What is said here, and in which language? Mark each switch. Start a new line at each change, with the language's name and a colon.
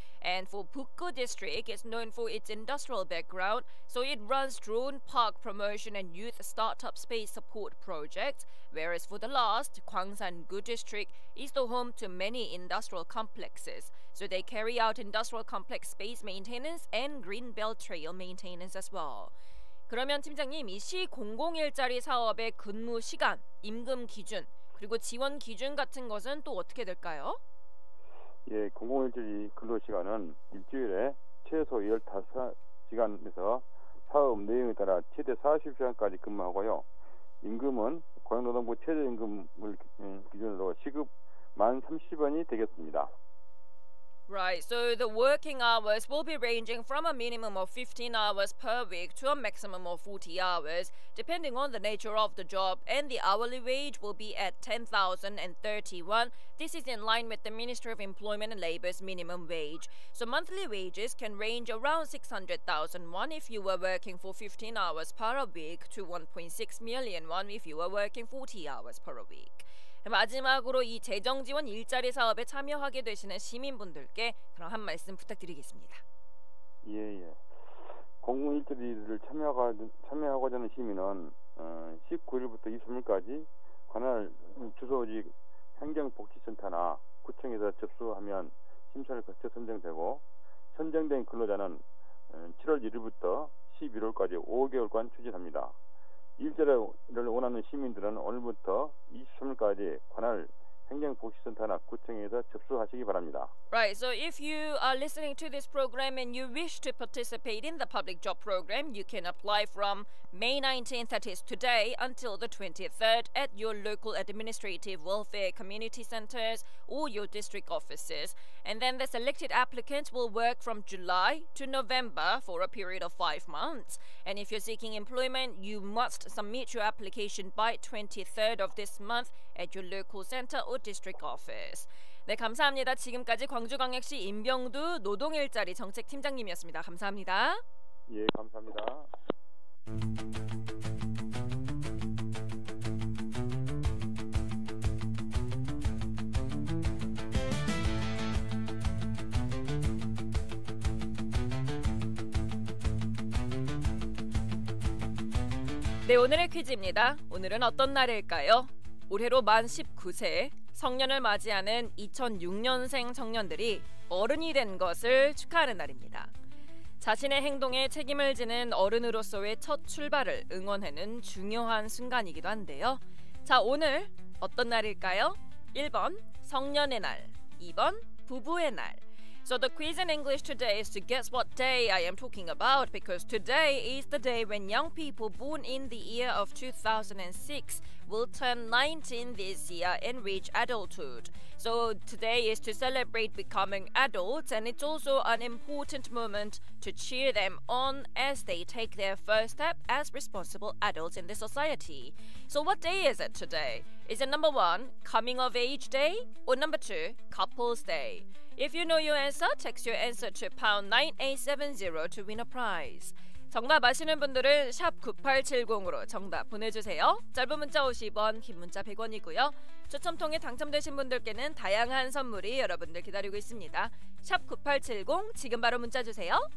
English: And for Bukgu district, it's known for its industrial background, so it runs drone park promotion and youth startup space support projects, whereas for the last, Gwangsan-gu district is the home to many industrial complexes, so they carry out industrial complex space maintenance and green belt trail maintenance as well.
Korean: 그러면 팀장님, 이 시 공공일자리 사업의 근무 시간, 임금 기준, 그리고 지원 기준 같은 것은 또 어떻게 될까요? 예, 공공일자리 근로시간은 일주일에 최소 15시간에서 사업 내용에 따라 최대 40시간까지 근무하고요. 임금은 고용노동부 최저임금을 기준으로 시급 1030원이 되겠습니다.
English: Right, so the working hours will be ranging from a minimum of 15 hours per week to a maximum of 40 hours, depending on the nature of the job, and the hourly wage will be at 10,031. This is in line with the Ministry of Employment and Labor's minimum wage. So monthly wages can range around 600,000 won if you were working for 15 hours per week to 1.6 million won if you were working 40 hours per week.
Korean: 마지막으로 이 재정지원 일자리 사업에 참여하게 되시는 시민분들께 그럼 한 말씀 부탁드리겠습니다. 예. 공공일자리를 참여하고자 하는 시민은 19일부터 23일까지 관할 주소지 행정복지센터나 구청에서 접수하면 심사를 거쳐 선정되고 선정된 근로자는 7월 1일부터 11월까지 5개월간 추진합니다. 일자리를 원하는 시민들은 오늘부터 23일까지 관할 행정복지센터나 구청에서 접수하시기 바랍니다.
English: Right, so if you are listening to this program and you wish to participate in the public job program, you can apply from May 19th, that is today, until the 23rd at your local administrative welfare community centers or your district offices. And then the selected applicants will work from July to November for a period of 5 months. And if you're seeking employment, you must submit your application by 23rd of this month at your local center or district office.
Korean: 네, 감사합니다. 지금까지 광주광역시 임병두 노동일자리 정책팀장님이었습니다. 감사합니다. 예, 감사합니다. 네, 오늘의 퀴즈입니다. 오늘은 어떤 날일까요? 올해로 만 19세 성년을 맞이하는 2006년생 청년들이 어른이 된 것을 축하하는 날입니다. 자신의 행동에 책임을 지는 어른으로서의 첫 출발을 응원하는 중요한 순간이기도 한데요. 자, 오늘 어떤 날일까요? 1번 성년의 날, 2번 부부의 날.
English: So the quiz in English today is to guess what day I am talking about, because today is the day when young people born in the year of 2006 will turn 19 this year and reach adulthood. So today is to celebrate becoming adults, and it's also an important moment to cheer them on as they take their first step as responsible adults in the society. So what day is it today? Is it number 1, coming of age day, or number 2, couples day? If you know your answer, text your answer to pound 9870 to win a prize.
Korean: 정답 아시는 분들은 샵 9870으로 정답 보내주세요. 짧은 문자 50원, 긴 문자 100원이고요. 추첨 통해 당첨되신 분들께는 다양한 선물이 여러분들 기다리고 있습니다. 샵 9870, 지금 바로 문자 주세요.